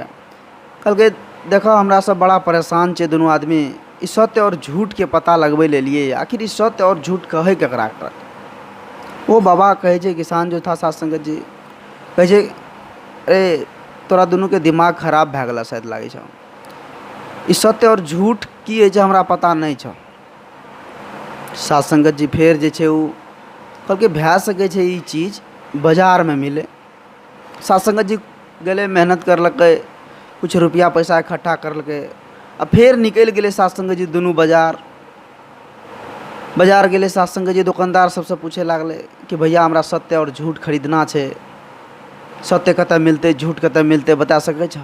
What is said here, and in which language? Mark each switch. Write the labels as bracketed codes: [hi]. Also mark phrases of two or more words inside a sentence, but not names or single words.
[mai] कहलकै देखो हमरा सब बड़ा परेशान छे दोनों आदमी, ई सत्य और झूठ के पता लगबै ले लिए आखिर ई सत्य और झूठ कहे केकरा के। वो बाबा कहे छे किसान जो था साथ संगत जी कहे छे अरे तोरा दोनों के दिमाग खराब भए गेला शायद लागे छौ। ई सत्य और झूठ की है छे हमरा पता नहीं छौ। साथ संगत जी फेर जे छे उ कहलकै भए सके छे ई चीज़ बाजार में मिले। साथ संगत जी गेले मेहनत करलकै, कुछ रुपया पैसा इकट्ठा करलकै, अब फिर निकल गए साथ संगत जी दुनू बाजार गेले। साथ संगत जी दुकानदार सबसे पूछे लागले कि भैया हमरा सत्य और झूठ खरीदना छे, सत्य कतऽ मिलते झूठ कतऽ मिलते बता सके छ।